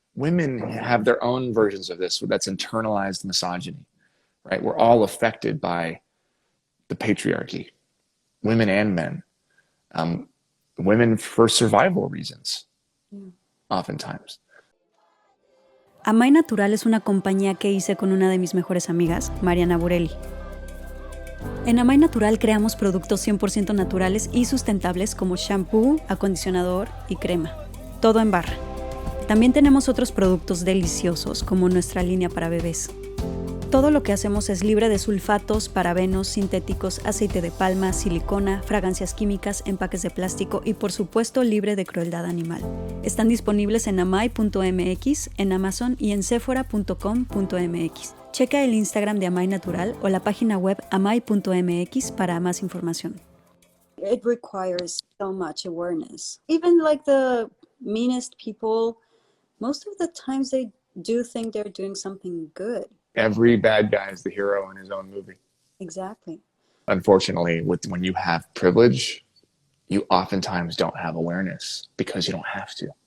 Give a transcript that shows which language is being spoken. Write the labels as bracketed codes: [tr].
[en] Women have their own versions of this. That's internalized misogyny, right? We're all affected by the patriarchy, women and men. Women for survival reasons, oftentimes. [es] Amai Natural es una compañía que hice con una de mis mejores amigas, Mariana Burelli. En Amai Natural creamos productos 100% naturales y sustentables como shampoo, acondicionador y crema. Todo en barra. También tenemos otros productos deliciosos como nuestra línea para bebés. Todo lo que hacemos es libre de sulfatos, parabenos, sintéticos, aceite de palma, silicona, fragancias químicas, empaques de plástico y por supuesto libre de crueldad animal. Están disponibles en amai.mx, en Amazon y en sephora.com.mx. Checa el Instagram de Amai Natural o la página web amai.mx para más información. [en] It requires so much awareness. Even like the meanest people, most of the times they do think they're doing something good. Every bad guy is the hero in his own movie. Exactly. Unfortunately, when you have privilege, you oftentimes don't have awareness because you don't have to.